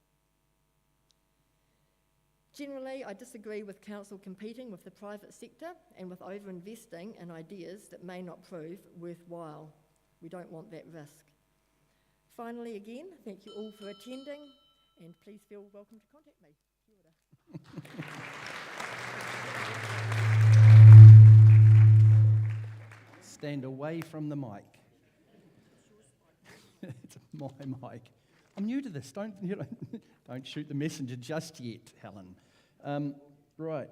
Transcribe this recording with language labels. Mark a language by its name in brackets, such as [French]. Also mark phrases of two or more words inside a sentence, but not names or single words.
[English] Generally, I disagree with council competing with the private sector and with over-investing in ideas that may not prove worthwhile. We don't want that risk. Finally, again, thank you all for attending, and please feel welcome to contact me. [Māori] Kia ora. [English] Stand away from the mic. It's my mic. I'm new to this. Don't shoot the messenger just yet, Helen. Right.